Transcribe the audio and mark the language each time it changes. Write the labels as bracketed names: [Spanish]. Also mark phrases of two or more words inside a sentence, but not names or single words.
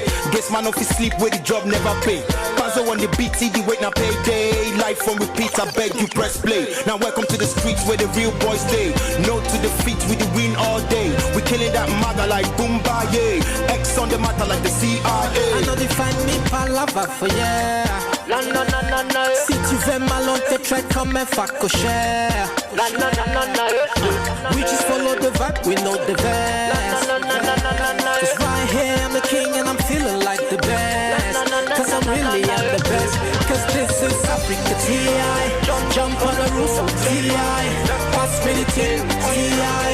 [English] Guess man off his sleep where the job never pay. Panzo on the beat, see the wait now payday. Life on repeat, I beg you press play. Now welcome to the streets where the real boys stay. No to defeat, we the win all day. We killing that maga like Boomba, yeah. X on the matter like the CIA. I know they find me palava for yeah. No, no, no, no, no. [French] Si tu veux mal, on te traite comme un facochère. [English] No, no, no, no, no. We just follow the vibe, we know the best. No, no, no, no, no, no. Just right here, I'm the king and I'm feeling like the best. Cause I'm really am the best. Cause this is Africa TI. Jump on the roof of TI. Pass me the tin TI.